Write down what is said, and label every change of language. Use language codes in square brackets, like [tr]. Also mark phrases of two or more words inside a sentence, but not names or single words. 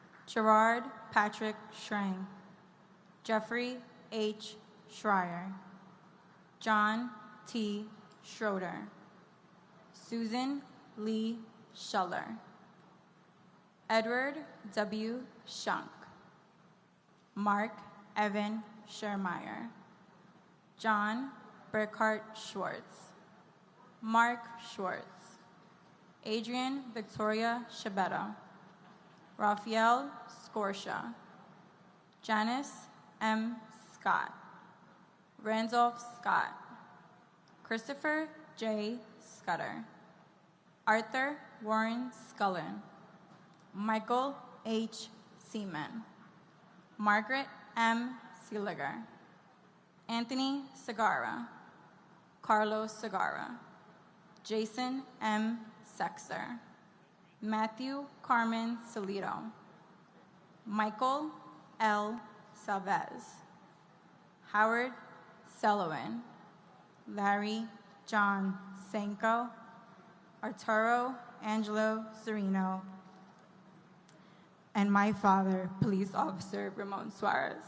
[en] Gerard Patrick Schrang, Jeffrey H. Schreier, John T. Schroeder, Susan Lee Schuller, Edward W. Shunk, Mark Evan Schermeyer, John Burkhart Schwartz, Mark Schwartz, Adrian Victoria Shabetta, Raphael Scorsha, Janice M. Scott, Randolph Scott, Christopher J. Scudder, Arthur Warren Scullin, Michael H. Seaman, Margaret M. Seeliger, Anthony Segarra, Carlos Segarra, Jason M. Sexer, Matthew Carmen Solito, Michael L. Salvez, Howard Selwyn, Larry John Sanko, Arturo Angelo Sereno, and my father, Police Officer Ramon Suarez.